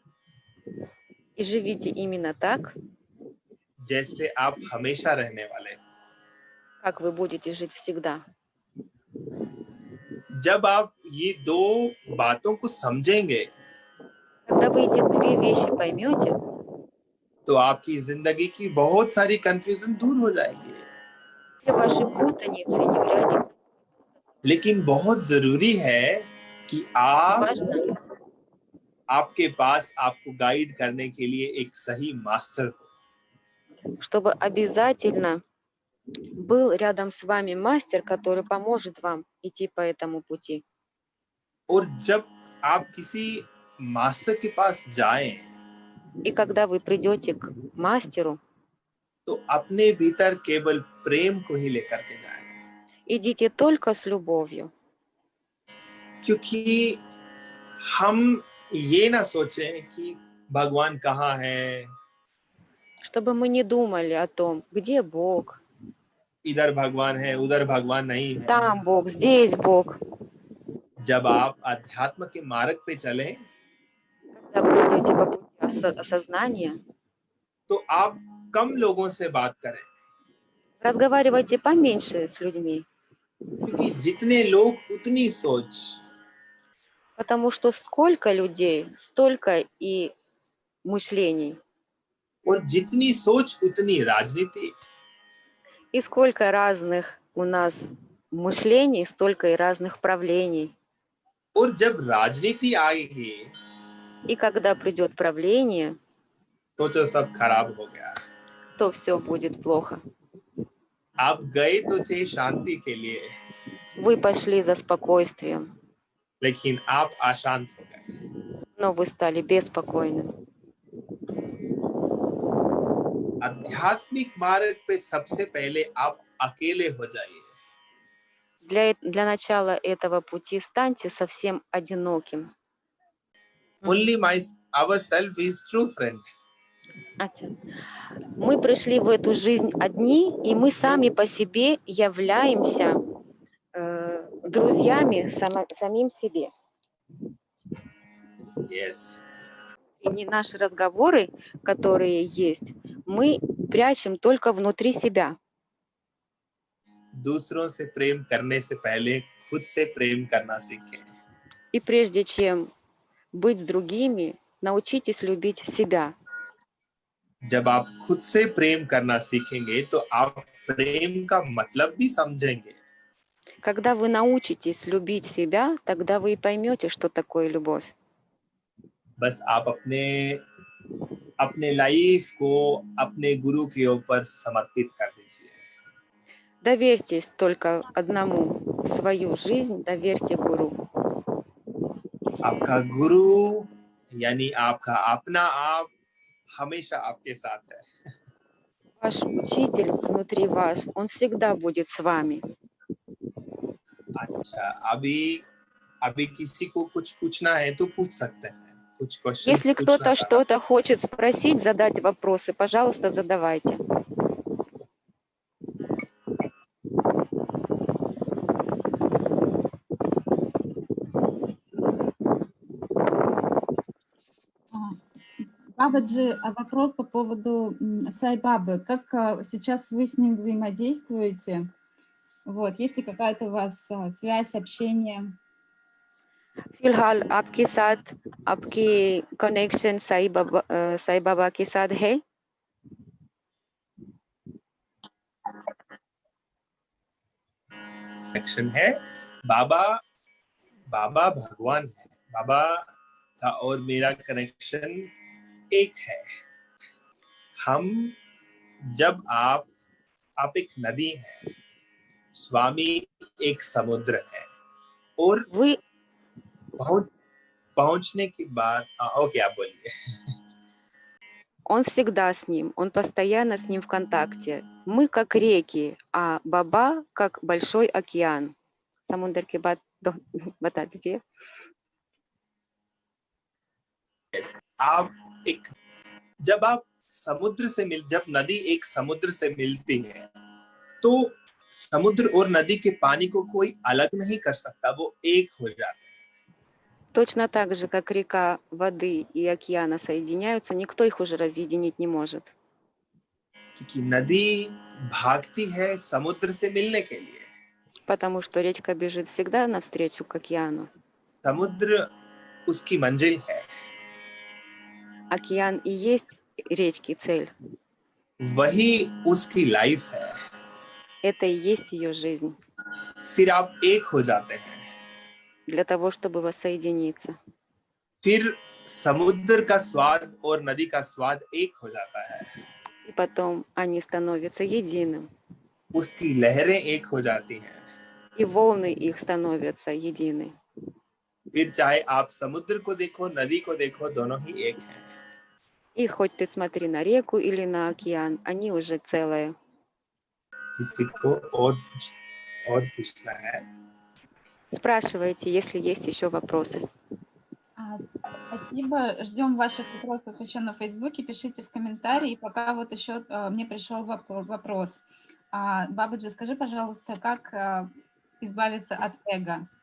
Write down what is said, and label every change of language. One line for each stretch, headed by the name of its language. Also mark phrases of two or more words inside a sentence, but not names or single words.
Russian: и живите именно так,
Hindi: जैसे आप हमेशा रहने वाले हो।
Russian: как вы будете жить всегда.
Hindi: जब आप ये दो बातों को समझेंगे,
Russian: Когда вы эти две вещи पоймете,
Hindi: तो आपकी जिंदगी की बहुत सारी कंफ्यूजन दूर हो जाएगी।
Russian: все ваши पутаницы не врядится.
Hindi: लेकिन बहुत जरूरी है कि
Russian: Важно,
Hindi: आपके पास आपको गाइड करने के लिए एक सही मास्टर हो।
Russian: чтобы обязательно был рядом с вами мастер, который поможет вам идти по этому пути.
Hindi: और जब आप किसी मास्टर के पास जाएं,
Russian: И когда вы придете к мастеру,
Hindi: तो अपने भीतर केवल प्रेम को ही लेकर के जाएं।
Russian: идите только с любовью.
Hindi: क्योंकि हम ये ना सोचें कि भगवान कहाँ है,
Russian: Чтобы мы не думали о том, где Бог,
Hindi: इधर भगवान है, उधर भगवान नहीं है।
Russian: там Бог, здесь Бог.
Hindi: जब आप अध्यात्म के मार्ग पे चलें,
Russian: Когда вы идете по пути осознания,
Hindi: तो आप कम लोगों से बात करें,
Russian: разговаривайте поменьше с людьми,
Hindi: क्योंकि जितने लोग उतनी सोच।
Russian: потому что сколько людей, столько и мышлений,
Hindi: और जितनी सोच उतनी राजनीति।
Russian: и сколько разных у нас мышлений, столько и разных правлений.
Hindi: और जब राजनीति आएगी,
Russian: И когда придет правление,
Hindi: तो सब खराब हो गया।
Russian: तो все будет плохо.
Hindi: आप गए तो थे शांति के लिए,
Russian: Вы पошли за спокойствием,
Hindi: लेकिन आप अशांत हो गए।
Russian: но вы стали беспокойным.
Hindi: आध्यात्मिक मार्ग पे सबसे पहले आप अकेले हो जाइए।
Russian: Для начала этого пути станьте совсем одиноким.
English: Only ourself is true friend. Ача.
Russian: Мы пришли в эту жизнь одни, и мы сами по себе являемся друзьями самим себе. Yes. И не наши разговоры, которые есть, мы прячем только внутри себя.
Hindi: दूसरों से प्रेम करने से पहले खुद से प्रेम करना सीखें।
Russian: И прежде чем быть с другими, научитесь любить себя.
Hindi: जब आप खुद से प्रेम करना सीखेंगे तो आप प्रेम का मतलब भी समझेंगे।
Russian: Когда вы научитесь любить себя, тогда вы и поймете, что такое любовь.
Hindi: बस आप अपने लाइफ को अपने गुरु के ऊपर समर्पित कर दीजिए।
Russian: Доверьтесь только одному. Свою жизнь доверьте гуру.
Hindi: आपका गुरु यानी आपका अपना आप हमेशा आपके साथ है।
Russian: Ваш учитель внутри вас, он всегда будет с вами.
Hindi: अच्छा, अभी किसी को कुछ पूछना है तो पूछ सकते हैं। कुछ क्वेश्चंस
Russian: Если
Hindi: पूछना
Russian: кто-то
Hindi: था।
Russian: что-то хочет спросить, задать вопросы, пожалуйста, задавайте. Бабаджи, вопрос по поводу Sai-Бабы. Как сейчас вы с ним взаимодействуете? Вот, есть ли какая-то у вас связь, общение?
Hindi: फिलहाल आपके साथ आपकी कनेक्शन साईं बाबा के साथ है? कनेक्शन है। बाबा भगवान है। बाबा का और मेरा कनेक्शन एक है। हम जब आप एक नदी है, स्वामी एक समुद्र है, और
Russian: Вы
Hindi: पहुंचने के बाद ओके आप बोलिए।
Russian: Он всегда с ним, он постоянно с ним в контакте. Мы как реки, а Баба как большой океан.
Hindi: Самундр के बाद बता दीजिए. जब नदी एक समुद्र से मिलती है तो समुद्र और नदी के पानी को कोई अलग नहीं कर सकता, वो एक हो जाते हैं।
Russian: Точно так же, как река воды и океана соединяются, никто их уже разъединить не может.
Hindi: क्योंकि नदी भागती है समुद्र से मिलने के लिए।
Russian: Потому что речка бежит всегда навстречу к океану.
Hindi: समुद्र उसकी मंजिल है।
Russian: Океан и есть речки цель.
Hindi: वही उसकी लाइफ है।
Russian: Это и есть ее жизнь.
Hindi: फिर आप एक हो जाते हैं।
Russian: Для того, чтобы воссоединиться.
Hindi: फिर समुद्र का स्वाद और नदी का स्वाद एक हो जाता है।
Russian: И потом они становятся единым.
Hindi: उसकी लहरें एक हो जाती हैं।
Russian: И волны их становятся едины.
Hindi: फिर चाहे आप समुद्र को देखो, नदी को देखो, दोनों ही एक हैं।
Russian: И хоть ты смотри на реку или на океан, они уже целое.
Hindi: किसी को और पूछना है?
Russian: Спрашивайте, если есть еще вопросы. Спасибо. Ждем ваших вопросов еще на Фейсбуке. Пишите в комментарии. Пока вот еще мне пришел вопрос. Бабаджи, скажи, пожалуйста, как избавиться от эго?